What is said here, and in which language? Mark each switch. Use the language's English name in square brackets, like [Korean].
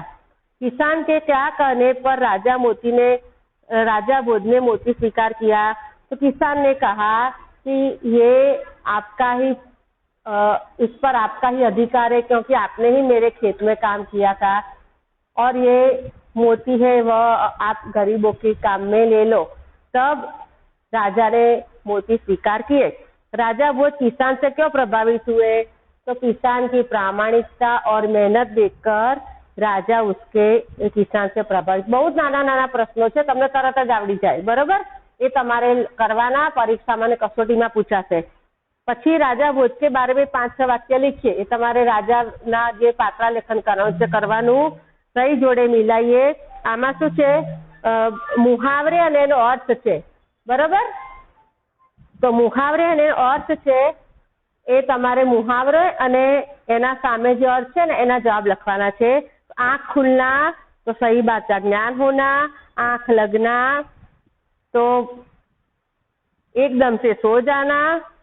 [Hindi] किसान के क्या कहने पर राजा बोध ने मोती स्वीकार किया, तो किसान ने कहा कि ये आपका ही इस पर आपका ही अधिकार है, क्योंकि आपने ही मेरे खेत में काम किया था, और ये मोती है वह आप गरीबों के काम में ले लो। तब राजा ने मोती स्वीकार किए। राजा बोध किसान से क्यों प्रभावित हुए, तो किसान की प्रामाणिकता और मेहनत देखकर राजा उसके किसान से प्रभावित। बहुत नाना नाना प्रश्नों [Gujarati] છે, તમને તરત જ આવડી જાય। બરોબર? એ તમારે કરવાના, પરીક્ષામાં ને કસોટીમાં પૂછાશે। પછી રાજા ભોજ કે બારે में 5-6 વાક્ય લખીએ, એ તમારે રાજાના જે પાત્રા લેખન કરવાનું સહી જોડે મિલાઈએ। આમાં શું છે, મુહાવરે અને એનો અર્થ છે। બરોબર? તો મુહાવરે અને અર્થ છે એ તમારે મુહાવરે અને એના સામે જે અર્થ છે ને એના જવાબ લખવાના છે। [Hindi] आँख खुलना तो सही बात का ज्ञान होना, आँख लगना तो एकदम से सो जाना,